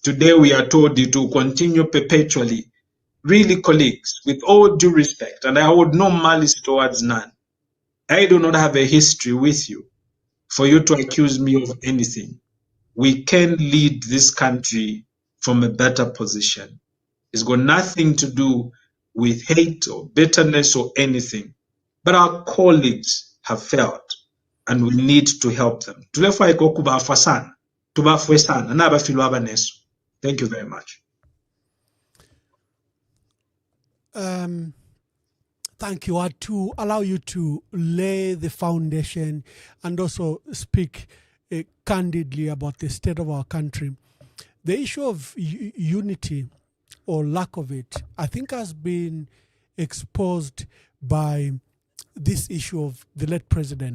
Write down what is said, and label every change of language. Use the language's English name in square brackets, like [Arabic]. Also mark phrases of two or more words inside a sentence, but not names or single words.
[English] Today we are told it will continue perpetually. Really, colleagues, with all due respect, and I hold no malice towards none, I do not have a history with you for you to accuse me of anything. We can lead this country from a better position. It's got nothing to do with hate or bitterness or anything. But our colleagues have failed, and we need to help them. [Bemba] Tulefwa iko kubafwa sana, tubafwe sana, na abafilwa abaneso. [English] Thank you very much. Thank you. To allow you to lay the foundation and also speak candidly about the state of our country. The issue of unity or lack of it, I think, has been exposed by this issue of the late president.